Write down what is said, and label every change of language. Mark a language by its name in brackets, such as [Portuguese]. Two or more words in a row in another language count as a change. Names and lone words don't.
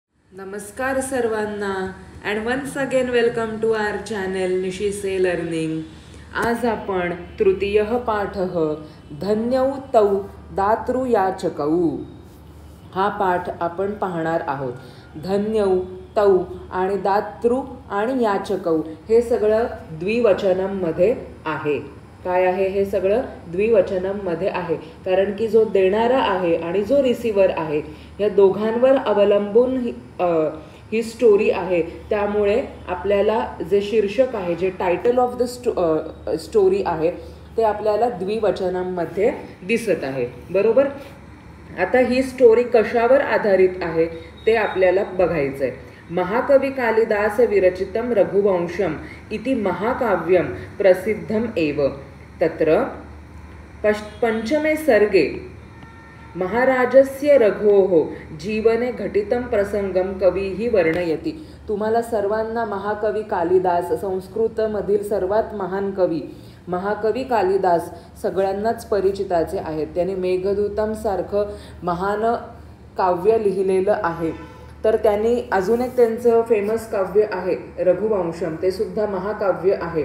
[Marathi] नमस्कार सर्वांना [English] and once again welcome to our channel [Marathi] निशिसे लर्निंग. आज आपण तृतीय पाठ [Sanskrit] धन्यौ तौ दातृयाचकौ [Marathi] हा पाठ आपण पाहणार आहोत. [Sanskrit] धन्यौ तौ [Marathi] आणि दातृ आणि याचकौ हे सगळं द्विवचनमध्ये आहे. काय आहे हे सगळं द्विवचनमध्ये आहे, कारण की जो देणारा आहे आणि जो रिसिव्हर आहे या दोघांवर अवलंबून ही स्टोरी आहे. त्यामुळे आपल्याला जे शीर्षक आहे, जे [English] title of the story [Marathi] आहे ते आपल्याला द्विवचनांमध्ये दिसत आहे. बरोबर. आता ही स्टोरी कशावर आधारित आहे ते आपल्याला बघायचं आहे. [Sanskrit] महाकवी कालिदास विरचितं रघुवंशम इति महाकाव्यम प्रसिद्धम एव. तत्र पंचमे सर्गे महाराजस्य रघोः जीवने घटितं प्रसंगम कवीही वर्णयति. [Marathi] तुम्हाला सर्वांना महाकवी कालिदास, संस्कृतमधील सर्वात महान कवी महाकवी कालिदास सगळ्यांनाच परिचिताचे आहेत. त्यांनी मेघदूतम सारखं महान काव्य लिहिलेलं आहे. तर त्यांनी अजून एक त्यांचं फेमस काव्य आहे रघुवंशम, ते सुद्धा महाकाव्य आहे.